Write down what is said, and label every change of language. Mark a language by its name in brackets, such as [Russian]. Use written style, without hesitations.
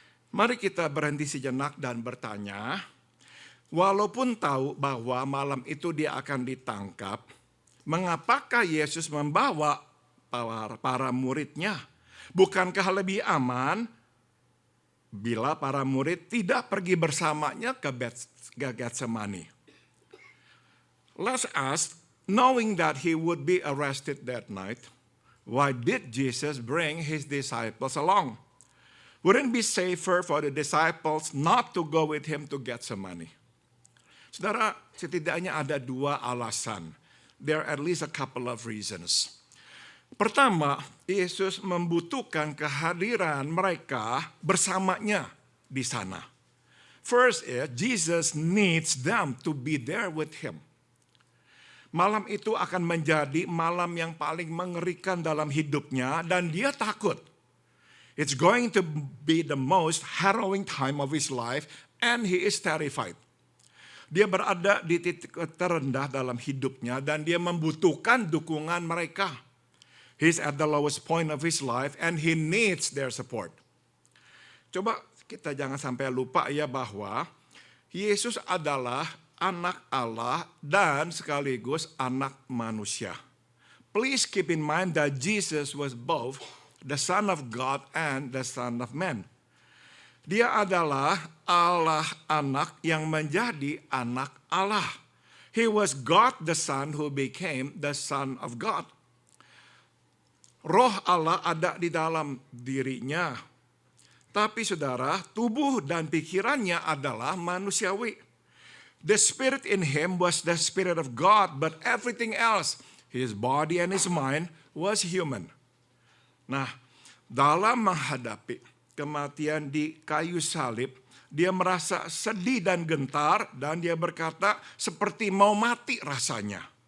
[Indonesian] Mari kita berhenti sejenak dan bertanya, walaupun tahu bahwa malam itu dia akan ditangkap, mengapakah Yesus membawa para muridnya? Bukankah lebih aman bila para murid tidak pergi bersamanya ke Getsemani? [English] Let's ask, knowing that he would be arrested that night, why did Jesus bring his disciples along? Wouldn't it be safer for the disciples not to go with him to Getsemani? [Indonesian] Saudara, setidaknya ada dua alasan. [English] There are at least a couple of reasons. [Indonesian] Pertama, Yesus membutuhkan kehadiran mereka bersamanya di sana. [English] First is, Jesus needs them to be there with him. [Indonesian] Malam itu akan menjadi malam yang paling mengerikan dalam hidupnya dan dia takut. [English] It's going to be the most harrowing time of his life and he is terrified. [Indonesian] Dia berada di titik terendah dalam hidupnya dan dia membutuhkan dukungan mereka. [English] He's at the lowest point of his life and he needs their support. [Indonesian] Coba kita jangan sampai lupa ya bahwa Yesus adalah anak Allah dan sekaligus anak manusia. [English] Please keep in mind that Jesus was both the Son of God and the Son of Man. [Indonesian] Dia adalah Allah anak yang menjadi anak Allah. [English] He was God the Son who became the Son of God. [Indonesian] Roh Allah ada di dalam dirinya. Tapi saudara, tubuh dan pikirannya adalah manusiawi. [English] The spirit in him was the spirit of God, but everything else, his body and his mind, was human. [Indonesian] Nah, dalam menghadapi kematian di kayu salib, dia merasa sedih dan gentar, dan dia berkata seperti mau mati rasanya.